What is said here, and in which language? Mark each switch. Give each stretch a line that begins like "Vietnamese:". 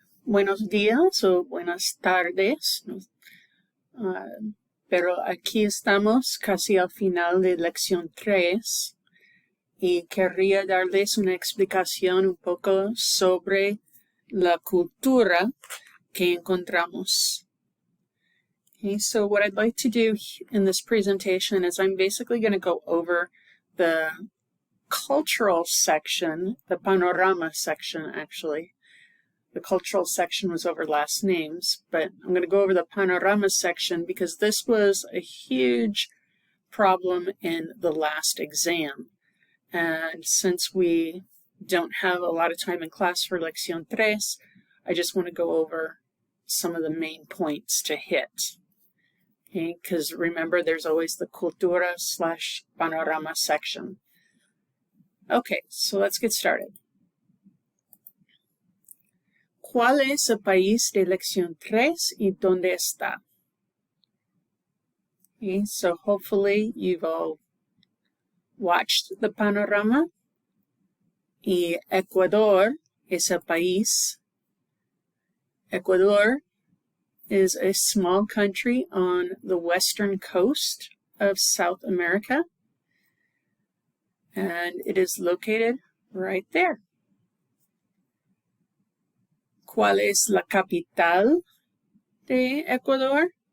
Spanish: buenos días o buenas tardes, ¿no? Pero aquí estamos casi al final de lección 3 y querría darles una explicación un poco sobre la cultura que encontramos.
English: Okay, so what I'd like to do in this presentation is I'm basically going to go over the cultural section, the panorama section actually. The cultural section was over last names, but I'm going to go over the panorama section because this was a huge problem in the last exam. And since we don't have a lot of time in class for Lección 3, I just want to go over some of the main points to hit. Okay, because remember, there's always the cultura/panorama section. Okay, so let's get started.
Spanish: ¿Cuál es el país de lección 3 y dónde está?
English: Okay, so hopefully you've all watched the panorama.
Spanish: Y Ecuador es el país.
English: Ecuador is a small country on the western coast of South America. And it is located right there.
Spanish: ¿Cuál es la capital de Ecuador?